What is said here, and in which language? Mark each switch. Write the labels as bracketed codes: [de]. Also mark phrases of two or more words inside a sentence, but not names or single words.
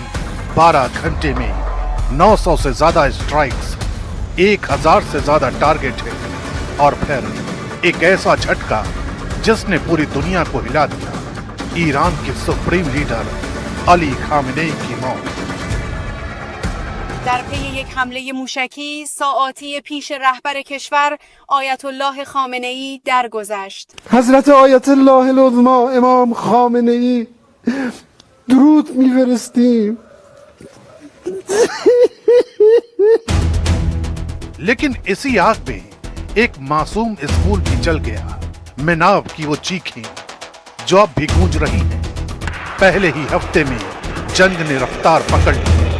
[hi] 12 घंटे में 900 से ज्यादा स्ट्राइक्स, 1000 से ज्यादा टारगेट है, और फिर एक ऐसा झटका जिसने पूरी दुनिया को हिला दिया, ईरान के सुप्रीम लीडर अली खामेनेई की मौत। [fa] در پی یک حمله موشکی ساعاتی پیش رهبر کشور آیت الله خامنه‌ای درگذشت. حضرت آیت الله العظما امام خامنه‌ای درود می‌فرستیم. [hi] लेकिन इसी आग में एक मासूम स्कूल भी जल गया। मिनाव की वो चीखें जो अब भी गूंज रही हैं। पहले ही हफ्ते में जंग ने रफ्तार पकड़ ली।